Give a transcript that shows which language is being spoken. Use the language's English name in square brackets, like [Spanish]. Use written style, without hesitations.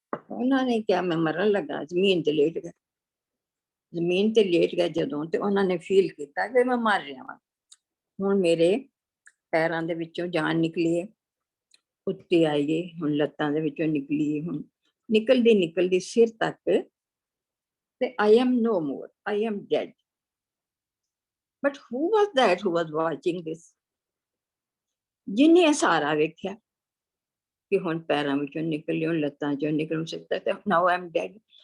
[Punjabi] ਉਹਨਾਂ ਨੇ ਕਿਹਾ ਮੈਂ ਮਰਨ ਲੱਗਾ, ਜ਼ਮੀਨ ਤੇ ਲੇਟ ਗਏ। ਜ਼ਮੀਨ ਤੇ ਲੇਟ ਗਏ ਜਦੋਂ, ਤੇ ਉਹਨਾਂ ਨੇ ਫੀਲ ਕੀਤਾ ਕਿ ਮੈਂ ਮਰ ਰਿਹਾ ਵਾਂ। ਹੁਣ ਮੇਰੇ ਪੈਰਾਂ ਦੇ ਵਿੱਚੋਂ ਜਾਨ ਨਿਕਲੀ ਹੈ, ਉੱਤੇ ਆਈਏ, ਹੁਣ ਲੱਤਾਂ ਦੇ ਵਿੱਚੋਂ ਨਿਕਲੀ ਹੈ, ਹੁਣ ਨਿਕਲਦੀ ਸਿਰ ਤੱਕ, ਤੇ [English] I am no more, I am dead. But who was that who was watching this? [Punjabi] ਜਿਹਨੇ ਸਾਰਾ ਵੇਖਿਆ ਕਿ ਹੁਣ ਪੈਰਾਂ ਵਿੱਚੋਂ ਨਿਕਲੀ, ਹੁਣ ਲੱਤਾਂ ਚੋਂ ਨਿਕਲ ਸਕਦਾ, ਤੇ [English] now I am dead.